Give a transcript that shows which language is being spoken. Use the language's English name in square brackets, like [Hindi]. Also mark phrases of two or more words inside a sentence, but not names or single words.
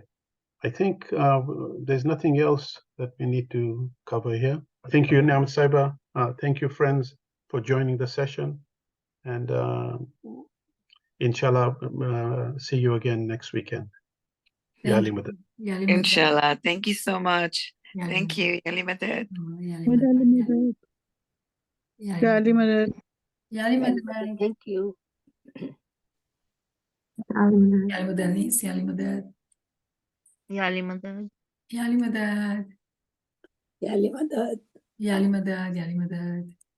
[English] I think there's nothing else that we need to cover here. Thank you, Niamat Sahibah. Thank you, friends, for joining the session. And inshallah, see you again next weekend. [Arabic] يا علي مدد. [English] Inshallah. Thank you so much. [Arabic] يا علي [English] Thank [Arabic] Madad. [English] you. [Arabic] يا علي مدد. يا علي مدد. يا علي مدد. يا علي مدد. [English] Thank you. [Arabic] يا علي مدد. يا علي مدد. يا علي مدد. يا علي مدد. يا علي مدد. يا علي مدد. يا علي مدد.